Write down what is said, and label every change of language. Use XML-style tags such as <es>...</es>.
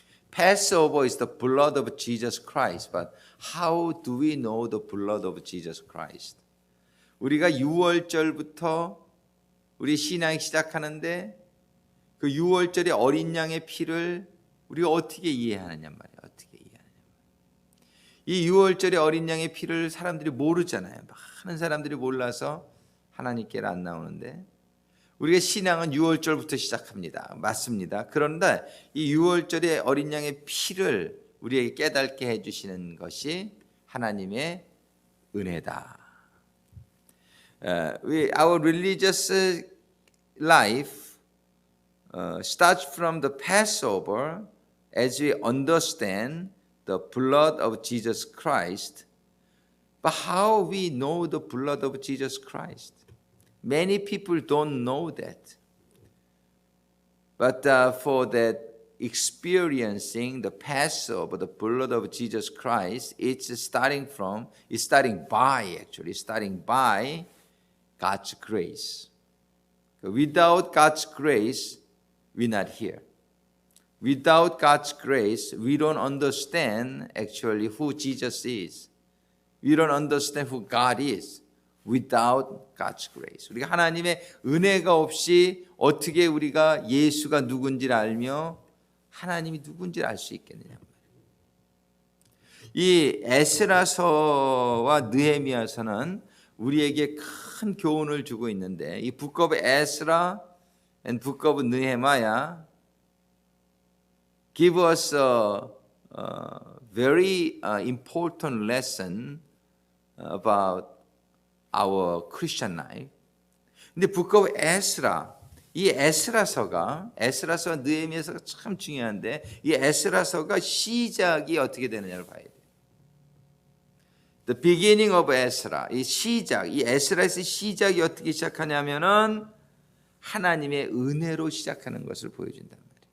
<en>Passover is the blood of Jesus Christ. But how do we know the blood of Jesus Christ?</en> <ko>우리가 6월절부터 우리 신앙이 시작하는데 그 6월절의 어린 양의 피를 우리가 어떻게 이해하느냐 말이에요. 어떻게 이해하느냐. 이 6월절의 어린 양의 피를 사람들이 모르잖아요. 많은 사람들이 몰라서 하나님께로 안 나오는데 우리가 신앙은 6월절부터 시작합니다. 맞습니다. 그런데 이 6월절의 어린 양의 피를 우리에게 깨닫게 해주시는 것이 하나님의 은혜다.</ko> <en>Our religious life starts from the Passover as we understand the blood of Jesus Christ. But how we know the blood of Jesus Christ? Many people don't know that. But for that experiencing the Passover, the blood of Jesus Christ, it's starting by God's grace. Without God's grace, we're not here. Without God's grace, we don't understand actually who Jesus is. We don't understand who God is without God's grace.</en> <ko>우리가 하나님의 은혜가 없이 어떻게 우리가 예수가 누군지를 알며 하나님이 누군지를 알 수 있겠느냐. 이 에스라서와 느헤미야서는 우리에게 큰 교훈을 주고 있는데 이</ko> <en>Book of Ezra and Book of Nehemiah give us a very important lesson about our Christian life.</en> <ko>근데 Book of Ezra, 이 에스라서가 느헤미야서가 참 중요한데 이 에스라서가 시작이 어떻게 되느냐를 봐야 돼요.</ko> <en>The beginning of Ezra,</en> <ko>이 시작, 이 에스라의 시작이 어떻게 시작하냐면은 하나님의 은혜로 시작하는 것을 보여준단 말이에요.</ko>